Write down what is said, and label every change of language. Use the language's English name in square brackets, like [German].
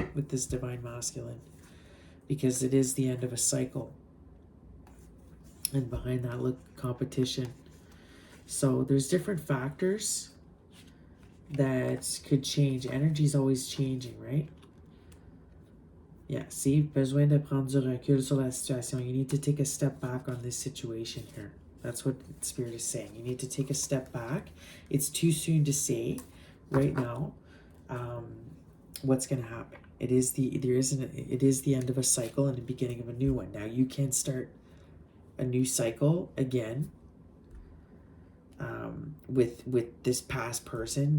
[English] With this divine masculine, because it is the end of a cycle. And behind that, look, competition. So there's different factors that could change. Energy is always changing, right? Yeah, see, [French] besoin de prendre du recul sur la situation. [English] You need to take a step back on this situation here. That's what Spirit is saying. You need to take a step back. It's too soon to say right now what's going to happen. It is the end of a cycle and the beginning of a new one. Now you can start a new cycle again with this past person.